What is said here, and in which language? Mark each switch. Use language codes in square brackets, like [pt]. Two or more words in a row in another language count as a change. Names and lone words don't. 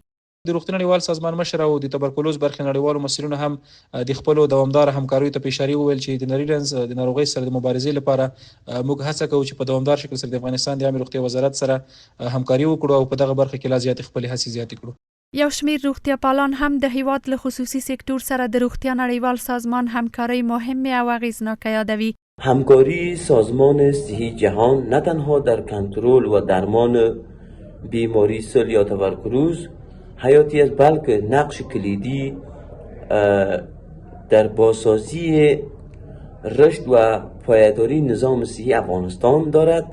[ps] د روغتیا نړیوال سازمان مشر او د توبرکلوز برخې نړیوالو مسؤلینو هم د خپلو دوامداره همکاریو ته په اشاره وویل چې د نري رنځ د ناروغۍ سره د مبارزې لپاره موږ هڅه کوو چې په دوامدار شکل سره د افغانستان د عامه روغتیا وزارت سره همکاري وکړو او په دغه برخه کې لا زیاتې خپلې هڅې زیاتې کړو. یو شمیر روغتیا پالان هم د هیواد له خصوصي سکتور سره د روغتیا نړیوال سازمان همکاری مهمه او اغیزناکه یادوي. [fa] همکاری سازمان صحی جهان نه تنها در کنترل و درمان بیماری سل یا توبرکلوز حیاتی است، بلکه نقش کلیدی در بازسازی رشد و پایداری نظام صحی افغانستان دارد.